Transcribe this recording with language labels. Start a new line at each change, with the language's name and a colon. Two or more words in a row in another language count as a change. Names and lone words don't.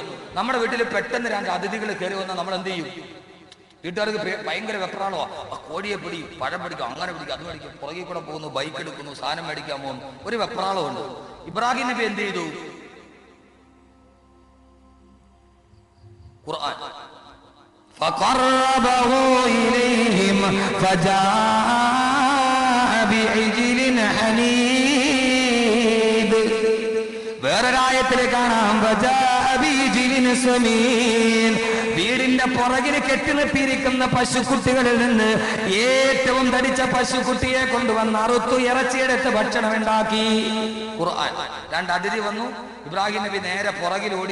Malayalam: നമ്മുടെ വീട്ടിൽ പെട്ടെന്ന് 2 അതിഥികൾ കയറി വന്നാൽ നമ്മൾ എന്ത് ചെയ്യും? വീട്ടുകാർക്ക് ഭയങ്കര വെപ്രാളോ, കോഴിയെ പിടി, പഴം പിടിക്കും, അങ്ങനെ പിടിക്കും, അത് മേടിക്കും, പുറകെ കൂടെ പോകുന്നു, ബൈക്ക് എടുക്കുന്നു, സാധനം മേടിക്കാൻ പോകുന്നു, ഒരു വെപ്രാളമുണ്ട്. ഇബ്രാഹിം നബി എന്ത് ചെയ്തു? ഖുർആൻ
Arabic: فقربه إليهم فجاء بعجل حنيذ.
Malayalam: വേറൊരായത്തിൽ കാണാം വീടിന്റെ പുറകിന് കെട്ടിനിർത്തിയിരിക്കുന്ന പശുക്കുട്ടികളിൽ നിന്ന് ഏറ്റവും തടിച്ച പശുക്കുട്ടിയെ കൊണ്ടുവന്ന് അറുത്തു ഇറച്ചിയെടുത്ത് ഭക്ഷണം ഉണ്ടാക്കി. ഖുർആൻ. 2 അതിഥി വന്നു. ഇബ്രാഹിം നബി നേരെ പുറകിലോടി.